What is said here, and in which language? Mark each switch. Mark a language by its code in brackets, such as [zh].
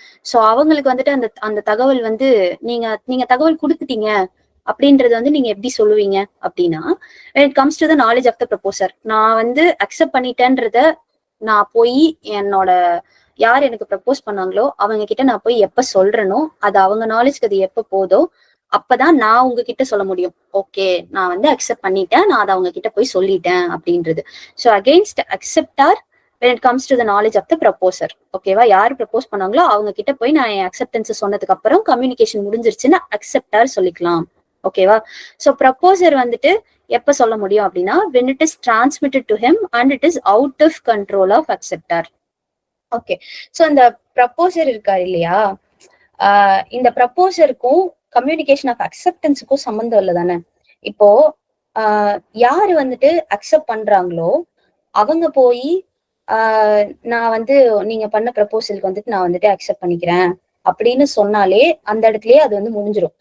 [ta] So அவங்களுக்கு வந்துட்டு அந்த அந்த தகவல் வந்து நீங்க தகவல் கொடுத்துட்டீங்க அப்படின்றது வந்து நீங்க எப்படி சொல்லுவீங்க அப்படின்னா, [en] when it comes to the knowledge of the proposer, [ta] நான் வந்து அக்செப்ட் பண்ணிட்டேன்றத நான் போய் என்னோட யார் எனக்கு ப்ரப்போஸ் பண்ணாங்களோ அவங்க கிட்ட நான் போய் எப்ப சொல்றேனோ அது அவங்க நாலேஜ்க்கு அது எப்ப போதோ அப்பதான் நான் உங்ககிட்ட சொல்ல முடியும். ஓகே, நான் வந்து அக்செப்ட் பண்ணிட்டேன், நான் அதை அவங்க கிட்ட போய் சொல்லிட்டேன் அப்படின்றது. [en] So against acceptor when it comes to the knowledge of the proposer. [ta] ஓகேவா? யார் ப்ரப்போஸ் பண்ணாங்களோ அவங்க கிட்ட போய் நான் என் அக்செப்டன்ஸ் சொன்னதுக்கு அப்புறம் கம்யூனிகேஷன் முடிஞ்சிருச்சுன்னு அக்செப்டார் சொல்லிக்கலாம். ஓகேவா? சோ ப்ரப்போசர் வந்துட்டு எப்ப சொல்ல முடியும் அப்படின்னா [en] when it is transmitted to him and it is out of control of acceptor. [ta] Okay, so இந்த ப்ரப்போசர் இருக்காரு இல்லையா, இந்த ப்ரப்போசருக்கும் கம்யூனிகேஷன் ஆஃப் அக்செப்டன்ஸுக்கும் சம்மந்தம் இல்லை தானே? இப்போ யாரு வந்துட்டு அக்செப்ட் பண்றாங்களோ அவங்க போய் நான் வந்து நீங்க பண்ண ப்ரப்போசலுக்கு வந்துட்டு நான் வந்துட்டு அக்செப்ட் பண்ணிக்கிறேன் அப்படின்னு சொன்னாலே அந்த இடத்துலயே அது வந்து முடிஞ்சிடும்.